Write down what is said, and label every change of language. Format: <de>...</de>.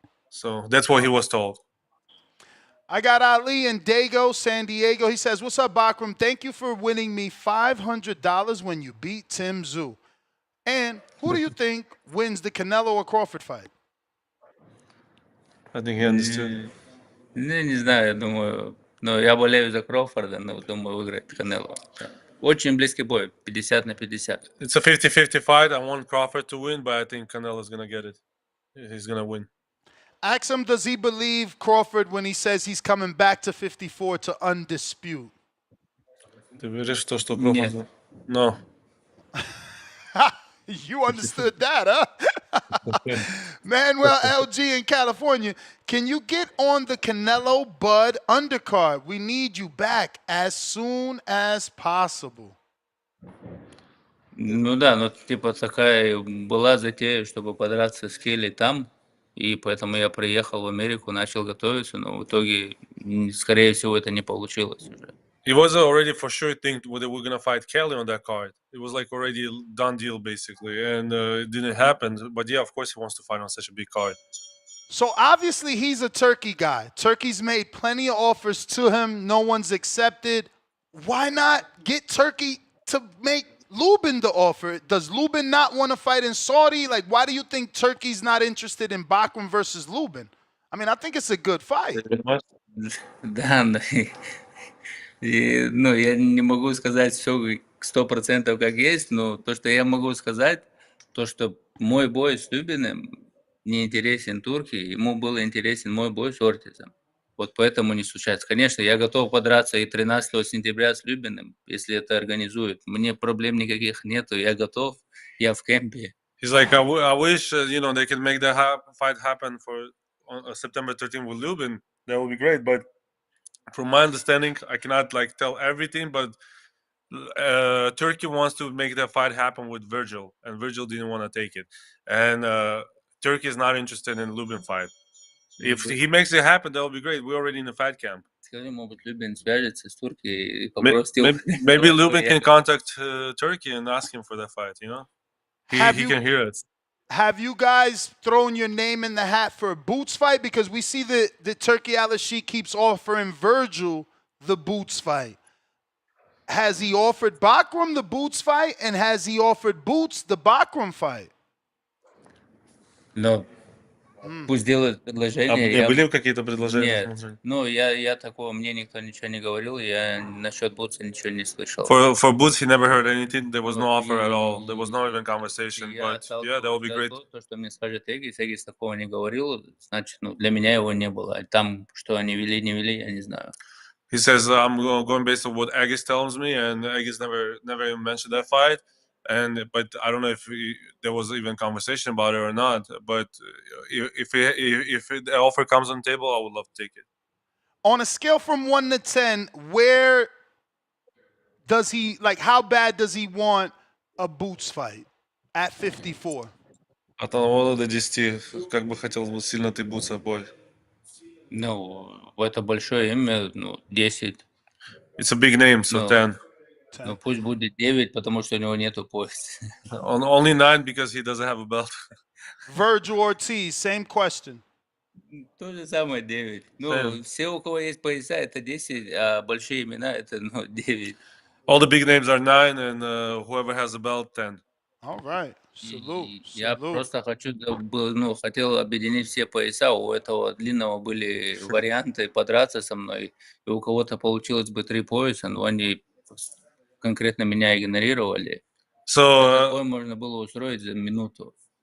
<en>So that's what he was told. I got Ali in Dago, San Diego. He says, what's up, Bakhram? Thank you for winning me $500 when you beat Tim Tszyu. And who do you think wins the Canelo or Crawford fight? I think he understood.</en> <ru>Не знаю, я думаю, я болею за Кроуфорда, но думаю, выиграет Канело. Очень близкий бой, 50 на 50.</ru> <en>It's a 50-50 fight. I want Crawford to win, but I think Canelo's going to get it. He's going to win. Ask him, does he believe Crawford when he says he's coming back to 54 to undispute?</en> <ru>Ты веришь в то, что Crawford?</ru> <en>No. You understood that, huh? Manuel LG in California, can you get on the Canelo Bud undercard? We need you back as soon as possible.</en> <ru>Да, типа такая была затея, чтобы подраться с Келли там, и поэтому я приехал в Америку, начал готовиться, но в итоге, скорее всего, это не получилось уже.</ru> <en>It was already for sure think whether we're going to fight Kelly on that card. It was like already a done deal, basically, and it didn't happen. But yeah, of course he wants to fight on such a big card. So obviously he's a Turkey guy. Turkey's made plenty of offers to him. No one's accepted. Why not get Turkey to make Luben the offer? Does Luben not want to fight in Saudi? Like, why do you think Turkey's not interested in Bakhram versus Luben? I mean, I think it's a good fight.</en> <ru>Да, я не могу сказать все 100% как есть, но то, что я могу сказать, то, что мой бой с Лубиным не интересен Турке, ему был интересен мой бой с Ортизом. Вот поэтому не случается. Конечно, я готов подраться и 13 сентября с Любиным, если это организуют. Мне проблем никаких нету, я готов, я в кемпе.</ru> <en>He's like, I wish they can make that fight happen for on September 13th with Luben. That would be great. But from my understanding, I cannot like tell everything. But Turkey wants to make that fight happen with Virgil, and Virgil didn't want to take it. And Turkey is not interested in Luben fight. If he makes it happen, that would be great. We're already in the fight camp.</en> <ru>Скажи, может быть, Любин свяжется с Турцией и попросит его.</ru> <en>Maybe Luben can contact Turkey and ask him for that fight. He can hear it. Have you guys thrown your name in the hat for a Boots fight? Because we see the Turkey Al-Sheikh keeps offering Virgil the Boots fight. Has he offered Bakhram the Boots fight? And has he offered Boots the Bakhram fight?</en> <ru>Но пусть делают предложение. Были какие-то предложения? Нет, я такого, мне никто ничего не говорил, я насчет Бутса ничего не слышал.</ru> <en>For Boots, he never heard anything. There was no offer at all. There was no even conversation. But yeah, that would be great.</en> <ru>То, что мне скажет Эггис такого не говорил, значит, для меня его не было. Там, что они вели, не вели, я не знаю.</ru> <en>He says, I'm going based on what Aegis tells me, and Aegis never even mentioned that fight. But I don't know if there was even conversation about it or not. But if the offer comes on the table, I would love to take it. On a scale from 1 to 10, where does he, like, how bad does he want a Boots fight at 54?</en> <ru>От 1 до 10, как бы хотел бы сильно ты Бутса бой? Это большое имя, 10.</ru> <en>It's a big name, so 10.</en> <ru>Пусть будет 9, потому что у него нету пояса.</ru> <en>Only 9 because he doesn't have a belt. Virgil Ortiz, same question.</en> <ru>То же самое 9. Все, у кого есть пояса, это 10, а большие имена это 9.</ru> <en>All the big names are 9, and whoever has a belt, 10. All right. Salute.</en> <ru>Я просто хотел объединить все пояса. У этого длинного были варианты подраться со мной. И у кого-то получилось бы 3 пояса, но они конкретно меня игнорировали. Такое можно было устроить за минуту.</ru>